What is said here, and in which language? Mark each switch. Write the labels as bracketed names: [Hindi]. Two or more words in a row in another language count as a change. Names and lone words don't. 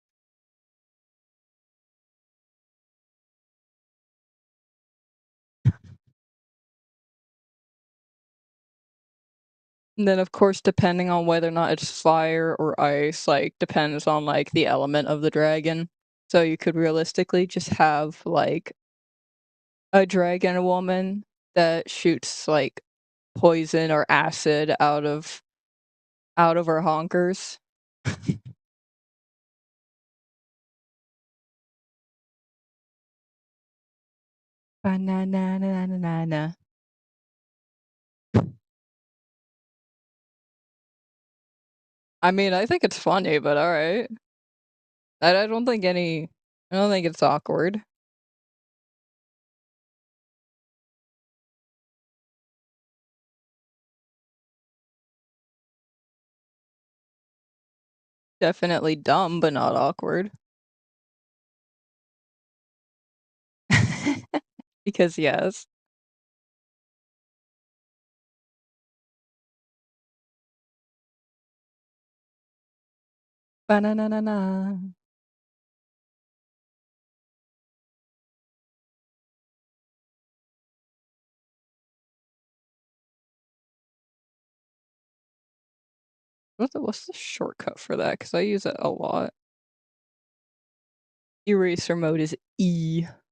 [English] And then, of course, depending on whether or not it's fire or ice, like, depends on, like, the element of the dragon. So you could realistically just have, like, a dragon woman that shoots, like, poison or acid out of her honkers. Ba-na-na-na-na-na-na. I mean, I think it's funny, but alright. I don't think it's awkward. Definitely dumb, but not awkward. Because yes. Ba-na-na-na-na. What's the shortcut for that? Because I use it a lot. Eraser mode is E.